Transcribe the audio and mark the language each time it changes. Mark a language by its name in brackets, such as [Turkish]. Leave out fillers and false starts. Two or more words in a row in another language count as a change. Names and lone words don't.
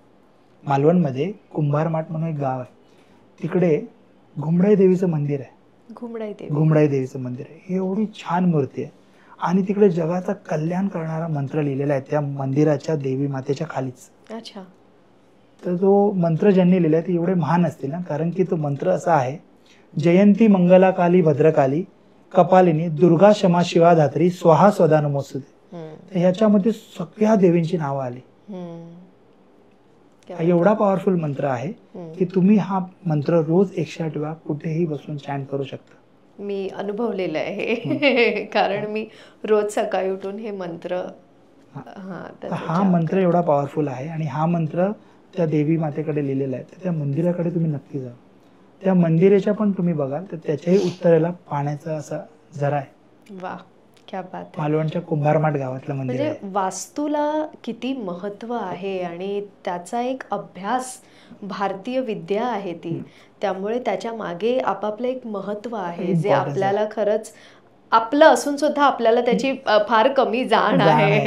[Marathi] मालवणमध्ये कुंभारमठ म्हणून एक गाव आहे. तिकडे घुमडाई देवीचं मंदिर आहे. घुमडाई देवीचं मंदिर आहे. एवढी छान मूर्ती आहे. आणि तिकडे जगाचा कल्याण करणारा मंत्र लिहिलेला आहे त्या मंदिराच्या देवी मातेच्या खालीच. अच्छा. तर तो मंत्र ज्यांनी लिहिला ते एवढे महान असतील ना, कारण की तो मंत्र असा आहे, [Sanskrit] जयंती मंगला काली भद्रकाली कपालिनी दुर्गा क्षमा शिवा धात्री स्वाहा स्वदा नमोस्तुते. [Marathi] तर ह्याच्यामध्ये सगळ्या देवींची नावं आली. हा एवढा पॉवरफुल मंत्र आहे की तुम्ही हा मंत्र रोज 108 वेळा कुठेही बसून चॅन्ट करू शकता. मी अनुभवलेलं आहे कारण मी रोज सकाळी उठून हे मंत्र, हा मंत्र एवढा पॉवरफुल आहे. आणि हा मंत्र त्या देवी मातेकडे लिहिलेला आहे. तर त्या मंदिराकडे तुम्ही नक्की जा. त्या मंदिराच्या पण तुम्ही बघाल तर त्याच्याही उत्तरेला पाण्याचा असा झरा आहे. वा, [Hindi] क्या बात आहे. [Marathi] मालवणच्या कुंभारमाठ गावातलं मंदिर आहे. म्हणजे वास्तूला किती महत्व आहे आणि त्याचा एक अभ्यास, भारतीय विद्या आहे ती. त्यामुळे त्याच्या मागे आपापलं एक महत्व आहे जे आपल्याला खरंच आपलं असून सुद्धा आपल्याला त्याची फार कमी जाण आहे.